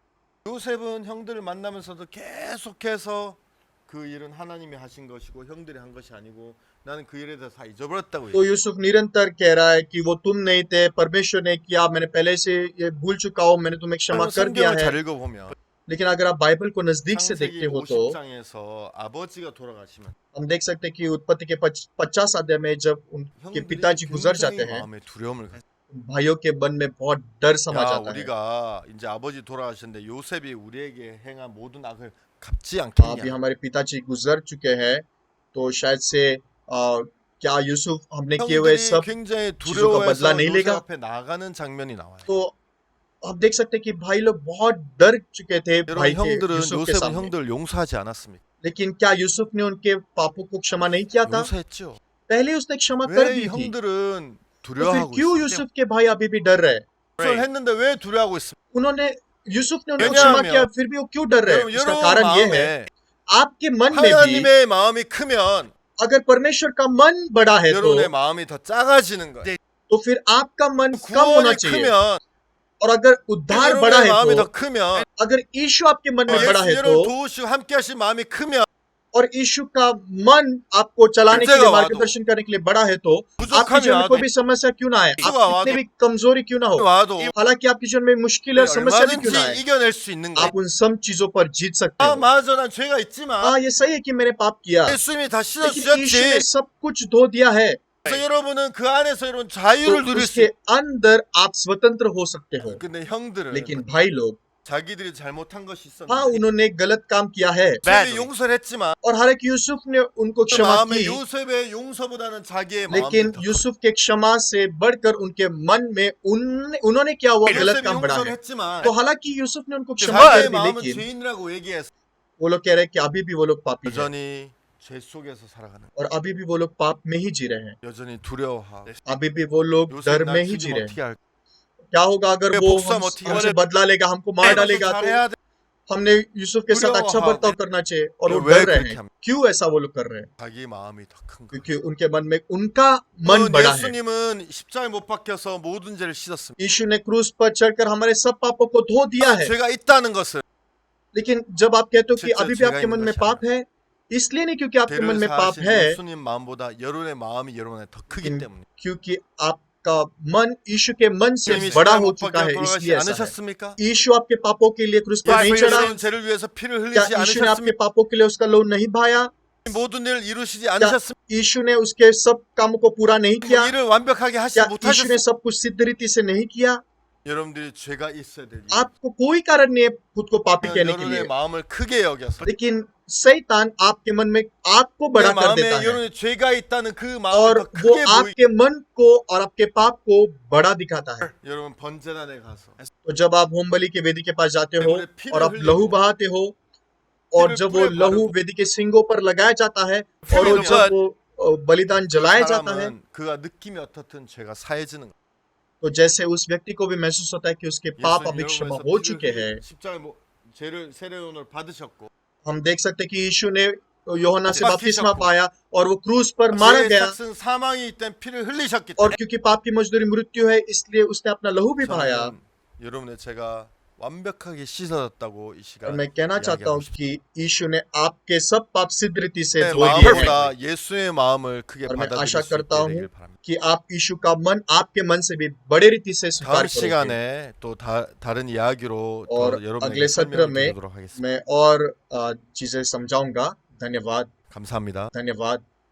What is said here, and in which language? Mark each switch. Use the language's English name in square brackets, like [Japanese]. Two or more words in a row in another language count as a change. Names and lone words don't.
[Korean] 요셉은 형들을 만나면서도 계속해서 그 일은 하나님이 하신 것이고 형들이 한 것이 아니고 나는 그 일에 대해서 다 잊어버렸다고 [Hindi] तो यूसुफ निरंतर कह रहा है कि वो तुम नहीं थे परमेश्वर ने किया मैंने पहले से ये भूल चुका हूँ मैंने तुम्हें क्षमा कर दिया [Korean] 성경을 [Hindi] है [Korean] 잘 읽어보면 [Hindi] लेकिन अगर आप बाइबल को नजदीक से [Korean] 창세기 [Hindi] देखते हो तो [Korean] 50장에서 아버지가 돌아가시면 [Hindi] हम देख सकते हैं कि उत्पत्ति के 50 अध्याय में जब उनके [Korean] 형들이 [Hindi] पिताजी गुजर जाते [Korean] 굉장히 [Hindi] हैं [Korean] 마음에 두려움을 가져. [Hindi] भाइयों के मन में बहुत डर समा [Korean] 야 [Hindi] जाता है [Korean] 우리가 이제 아버지 돌아가셨는데 요셉이 우리에게 행한 모든 악을 갚지 [Hindi] अभी [Korean] 않겠냐? [Hindi] हमारे पिताजी गुजर चुके हैं तो शायद से क्या यूसुफ हमने किए हुए [Korean] 형들이 [Hindi] सब [Korean] 굉장히 [Hindi] चीजों का बदला [Korean] 두려워해서 [Hindi] नहीं [Korean] 요셉 [Hindi] लेगा [Korean] 앞에 나가는 장면이 나와요. [Hindi] तो आप देख सकते हैं कि भाई लोग बहुत डर चुके थे [Korean] 여러분 [Hindi] भाई के [Korean] 형들은 [Hindi] यूसुफ के [Korean] 요셉은 [Hindi] सामने [Korean] 형들 용서하지 않았습니까? [Hindi] लेकिन क्या यूसुफ ने उनके पापों को क्षमा नहीं किया था [Korean] 용서했죠. [Hindi] पहले उसने क्षमा कर [Korean] 왜 [Hindi] दी थी [Korean] 형들은 [Hindi] तो फिर [Korean] 두려워하고 [Hindi] क्यों [Korean] 있어요? [Hindi] यूसुफ के भाई अभी भी डर रहे [Korean] 용서를 했는데 왜 두려워하고 있습니까? [Hindi] उन्होंने यूसुफ ने उनको क्षमा [Korean] 왜냐하면 [Hindi] किया फिर भी वो क्यों डर रहे [Korean] 여러분 [Hindi] उसका [Korean] 여러분 [Hindi] कारण ये है [Korean] 마음에 [Hindi] आपके मन में भी [Korean] 하나님의 마음이 크면 [Hindi] अगर परमेश्वर का मन बड़ा है तो [Korean] 여러분의 마음이 더 작아지는 거예요. [Hindi] तो फिर आपका मन कम होना [Korean] 구원이 [Hindi] चाहिए [Korean] 크면 [Hindi] और अगर उद्धार बड़ा [Korean] 여러분의 [Hindi] है [Korean] 마음이 [Hindi] तो [Korean] 더 크면 [Hindi] अगर यीशु आपके मन में बड़ा है [Korean] 예수 [Hindi] तो [Korean] 여러분 도우시고 함께 하신 마음이 크면 [Hindi] और यीशु का मन आपको चलाने के लिए, [Korean] 문제가 [Hindi] मार्गदर्शन करने के लिए बड़ा है तो आपके जीवन में कोई भी समस्या क्यों ना आए, आप कितने भी कमजोरी क्यों ना हो, [Korean] 와도 [Hindi] हालांकि आपके जीवन में मुश्किल और समस्या भी क्यों ना आए, [Korean] 얼마든지 이겨낼 수 있는 거야. [Hindi] आप उन सब चीजों पर जीत सकते [Korean] 아 [Hindi] हो। [Korean] 맞아 난 죄가 있지만 [Hindi] हाँ, ये सही है कि मैंने पाप किया, [Korean] 예수님이 다 [Hindi] लेकिन यीशु ने [Korean] 씻어주셨지. [Hindi] सब कुछ धो दिया है, [Korean] 그래서 여러분은 그 안에서 이런 자유를 [Hindi] तो [Korean] 누릴 수 [Hindi] उसके [Korean] 있어. [Hindi] अंदर आप स्वतंत्र हो सकते हो। [Korean] 근데 형들은 [Hindi] लेकिन भाई लोग, [Korean] 자기들이 잘못한 것이 [Hindi] हाँ, [Korean] 있었는데 [Hindi] उन्होंने गलत काम किया है, [Korean] 자기 용서를 했지만 [Hindi] और हालांकि यूसुफ ने उनको [Korean] 그 [Hindi] क्षमा [Korean] 마음에 [Hindi] की, [Korean] 요셉의 용서보다는 자기의 마음이 [Hindi] लेकिन [Korean] 더 [Hindi] यूसुफ के क्षमा से बढ़कर उनके मन में उन्होंने किया हुआ गलत [Korean] 요셉이 [Hindi] काम बड़ा [Korean] 용서를 [Hindi] है। [Korean] 했지만 [Hindi] तो हालांकि यूसुफ ने उनको क्षमा [Korean] 자기의 [Hindi] कर दी, [Korean] 마음은 [Hindi] लेकिन [Korean] 죄인이라고 얘기해서 [Hindi] वो लोग कह रहे हैं कि अभी भी वो लोग पापी हैं, [Korean] 여전히 죄 속에서 살아가는 [Hindi] और अभी भी वो लोग पाप में ही जी रहे हैं, [Korean] 여전히 두려워하고 [Hindi] अभी भी वो लोग डर [Korean] 요셉 [Hindi] में [Korean] 나 [Hindi] ही जी [Korean] 지금 [Hindi] रहे हैं। [Korean] 어떻게 할까? [Hindi] क्या होगा अगर [Korean] 왜 [Hindi] वो [Korean] 복수하면 어떻게 [Hindi] हमसे [Korean] 하래? [Hindi] बदला लेगा, हमको मार डालेगा, तो [Korean] 잘해야 돼. [Hindi] हमने यूसुफ के साथ अच्छा दुर्योधन बर्ताव करना चाहिए, और वो [Korean] 왜 [Hindi] डर रहे [Korean] 그렇게 [Hindi] हैं। [Korean] 합니까? [Hindi] क्यों ऐसा वो लोग कर रहे हैं? [Korean] 자기 마음이 더 큰 거예요. [Hindi] क्योंकि उनके मन में उनका मन बड़ा है। [Korean] 예수님은 십자가에 못 박혀서 모든 죄를 씻었습니다. [Hindi] यीशु ने क्रूस पर चढ़कर हमारे सब पापों को धो दिया है, [Korean] 죄가 있다는 것은 [Hindi] लेकिन जब आप कहते हो कि [Korean] 진짜 [Hindi] अभी भी [Korean] 죄가 [Hindi] आपके [Korean] 있는 [Hindi] मन में [Korean] 것이 [Hindi] पाप है, इसलिए नहीं क्योंकि आपके मन [Korean] 죄를 [Hindi] में पाप [Korean] 사하신 [Hindi] है, [Korean] 예수님 마음보다 여러분의 마음이 여러분의 더 크기 때문에 [Hindi] क्योंकि आपका मन यीशु के मन से [Korean] 예수님이 [Hindi] बड़ा [Korean] 십자가에 [Hindi] हो [Korean] 못 [Hindi] चुका है, [Korean] 박혀 [Hindi] इसलिए [Korean] 돌아가시지 [Hindi] ऐसा है। [Korean] 않으셨습니까? [Hindi] यीशु आपके पापों के लिए क्रूस पर नहीं [Korean] 예수님이 [Hindi] चढ़ा? [Korean] 여러분 죄를 위해서 피를 [Hindi] क्या [Korean] 흘리지 [Hindi] यीशु ने आपके [Korean] 않으셨습니까? [Hindi] पापों के लिए उसका लोन नहीं भाया? [Korean] 모든 일을 이루시지 [Hindi] क्या [Korean] 않으셨습니까? [Hindi] यीशु ने उसके सब कामों को पूरा नहीं किया? [Korean] 일을 완벽하게 하시지 [Hindi] क्या यीशु ने [Korean] 못하셨습니까? [Hindi] सब कुछ सिद्ध रीति से नहीं किया? [Korean] 여러분들이 죄가 있어야 되니 [Hindi] आपको कोई कारण नहीं है खुद को पापी कहने के [Korean] 여러분의 [Hindi] लिए, [Korean] 마음을 크게 여겨서 [Hindi] लेकिन शैतान आपके मन में आपको [Korean] 내 [Hindi] बड़ा कर देता [Korean] 마음에 [Hindi] है, [Korean] 여러분의 죄가 있다는 그 [Hindi] और [Korean] 마음을 더 [Hindi] वो [Korean] 크게 보이. [Hindi] आपके मन को और आपके पाप को बड़ा दिखाता है। [Korean] 여러분 번제단에 가서 [Hindi] तो जब आप होम बलि के वेदी के पास जाते हो और आप लहू बहाते हो, और जब वो लहू वेदी के सींगों पर लगाया जाता है, और वो जब वो बलिदान जलाया जाता है, [Korean] 사람은 그가 느낌이 어떻든 죄가 사해지는 거예요. [Hindi] तो जैसे उस व्यक्ति को भी महसूस होता है कि उसके पाप अभी क्षमा हो चुके हैं। [Korean] 십자가에 죄를 세례론을 받으셨고 [Hindi] हम देख सकते हैं कि यीशु ने यूहन्ना से बाकी बपतिस्मा सबको। पाया और वो क्रूस पर मारा [Korean] 죄의 [Hindi] गया, [Korean] 삭은 사망이기 때문에 피를 흘리셨기 [Hindi] और [Korean] 때문에 [Hindi] क्योंकि पाप की मजदूरी मृत्यु है, इसलिए उसने अपना लहू भी बहाया। [Korean] 저는 여러분의 죄가 완벽하게 씻어졌다고 이 [Hindi] और [Korean] 시간 [Hindi] मैं कहना चाहता हूँ [Korean] 이야기하고 싶습니다. [Hindi] कि यीशु ने आपके सब पाप सिद्ध रीति से [Korean] 내 [Hindi] धो दिए हैं, [Korean] 마음보다 예수의 마음을 크게 [Hindi] और मैं [Korean] 받아들일 [Hindi] आशा [Korean] 수 있게 [Hindi] करता हूँ [Korean] 되길 바랍니다. [Hindi] कि आप यीशु का मन आपके मन से भी बड़े रीति से स्वीकार [Korean] 다음 [Hindi] करोगे। [Korean] 시간에 또 다른 이야기로 또 [Hindi] और [Korean] 여러분에게 [Hindi] अगले सत्र [Korean] 설명을 [Hindi] में [Korean] 드리도록 하겠습니다. [Hindi] मैं और चीजें समझाऊंगा। धन्यवाद, [Korean] 감사합니다. [Hindi] धन्यवाद।